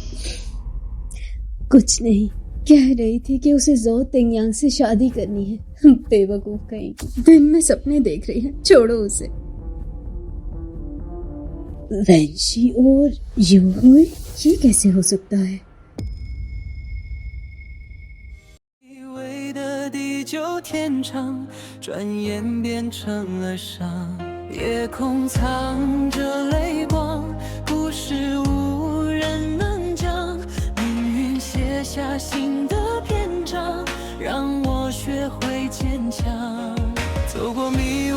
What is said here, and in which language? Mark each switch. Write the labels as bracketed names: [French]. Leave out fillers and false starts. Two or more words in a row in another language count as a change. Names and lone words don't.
[Hindi] कुछ नहीं, कह रही थी कि उसे ज़ो तिंग यांग से शादी करनी है। बेवकूफ कहीं, दिन में सपने देख रही है। छोड़ो उसे। वैंशी और यूहो, ये कैसे हो सकता है? [Chinese] 地久天长，转眼变成了伤。夜空藏着泪光，故事无人能讲。命运写下新的篇章，让我学会坚强。走过迷